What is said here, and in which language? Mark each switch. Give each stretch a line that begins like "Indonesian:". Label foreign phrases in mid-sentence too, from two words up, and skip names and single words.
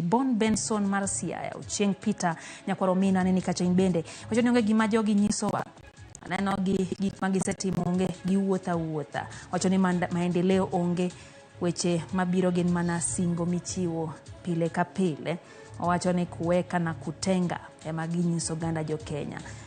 Luo (Kenya and Tanzania): Bon Benson Marcia Ucheng Peter nyakwaro mina ni kacha imbende wacho ni onge gima jogi nyisowa aneno gi gik magisetimo onge gi wuotha wacho ni maendeleo onge weche mabiro gin mana singo michiwo pile ka pile. Wacho ni
Swahili: kuweka na kutenga
Luo (Kenya and Tanzania): ema ginyiso ganda jo Kenya.